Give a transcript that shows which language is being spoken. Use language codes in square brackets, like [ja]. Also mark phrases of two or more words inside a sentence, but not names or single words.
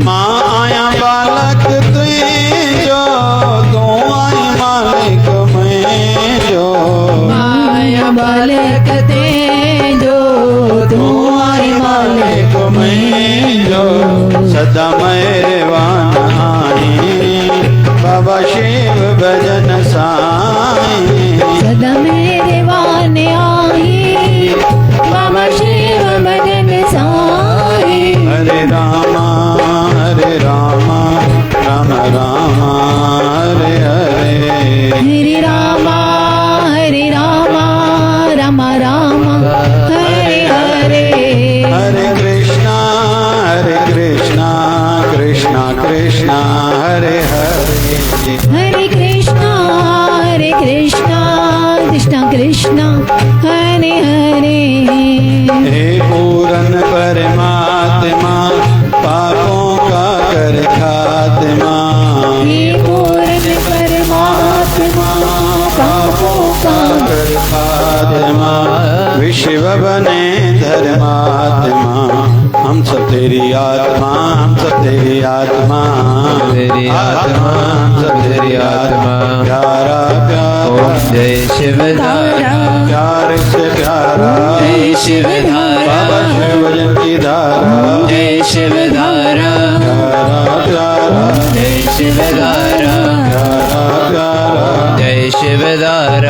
[sd] मां आया बालक तुझो तू आई मालिक मुंहिंजो आया बालक तुझो तू आई मालिक मुंहिंजो सदा मेहरबान आहे बाबा शिव भजन साईं सदा मेहरबान आहे बाबा शिव भजन साईं। [sa] हरे रामा राम राम हरे हरे हरे रामा राम राम हरे हरे हरे कृष्णा कृष्णा कृष्णा हरे हरे हरे कृष्णा कृष्णा कृष्णा हरे हरे। [hi] हे पूरन परमात्मा पापों का कर खात्मा हे पूरन परमात्मा पापों का कर खात्मा विश्व बने धर्मात्मा हम सब तेरी आत्मा हम सब तेरी आत्मा तेरी आत्मा हम सब तेरी आत्मा प्यारा प्यारा जय शिव धारा प्यार से प्यारा जय शिव धारा बाबा शिव भजन की धारा जय शिव धारा प्यारा प्यारा जय शिव धारा प्यारा प्यारा जय शिव धारा।